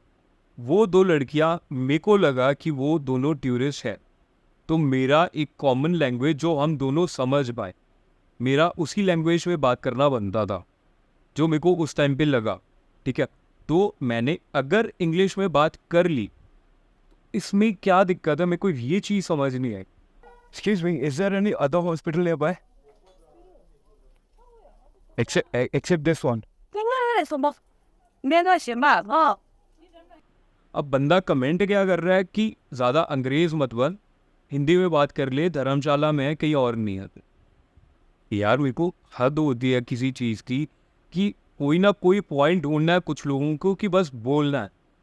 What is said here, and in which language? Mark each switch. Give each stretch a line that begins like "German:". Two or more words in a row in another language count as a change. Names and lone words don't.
Hindi: वो दो लड़कियाँ, मेरे को लगा कि वो दोनों टूरिस्ट है, तो मेरा एक
English: common language
Hindi: जो हम दोनों समझ पाए, मेरा उसी लैंग्वेज में बात करना बनता था, जो मेरे को उस टाइम पे लगा, ठीक है। तो मैंने अगर इंग्लिश में बात कर ली, इसमें क्या दिक्कत है, मेरे को ये चीज़ समझ नहीं आई।
English: Excuse me, is there any other hospital nearby? Except this one.
Chinese: 什么？没关系吧？哦。
Hindi: अब बंदा कमेंट क्या कर रहा है कि ज़्यादा अंग्रेज़ मत बन, हिंदी में बात कर ले, धर्मशाला में है, कहीं और नहीं है। यार मेरे को हद होती है किसी चीज़ की कि कोई ना कोई पॉइंट ढूंढना है कुछ लोगों को कि बस बोलना है।